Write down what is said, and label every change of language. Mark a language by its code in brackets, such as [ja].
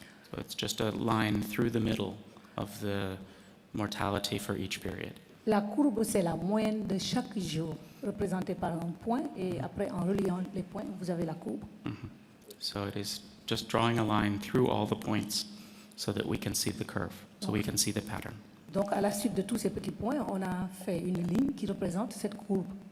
[en] So it's just a line through the middle of the mortality for each period. [fr] La courbe, c'est la moyenne de chaque jour, représentée par un point, et après, en reliant les points, vous avez la courbe. [en] So it is just drawing a line through all the points so that we can see the curve, so we can see the pattern. [fr] Donc, à la suite de tous ces petits points, on a fait une ligne qui représente cette courbe.